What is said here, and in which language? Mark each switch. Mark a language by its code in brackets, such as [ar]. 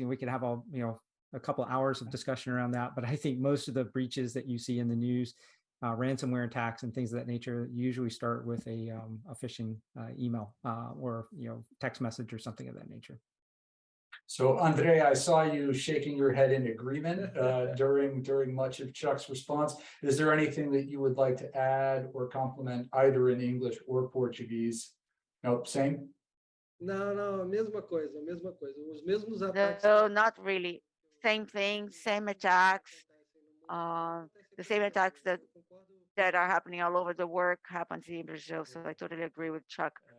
[en] We could have a couple hours of discussion around that, but I think most of the breaches that you see in the news, ransomware attacks and things of that nature, usually start with a phishing email or text message or something of that nature. So Andre, I saw you shaking your head in agreement during much of Chuck's response. Is there anything that you would like to add or complement either in English or Portuguese? Nope, same? [pt] Não, mesma coisa, os mesmos ataques. [en] No, not really. Same thing, same attacks. The same attacks that are happening all over the world happens in Brazil. So I totally agree with Chuck.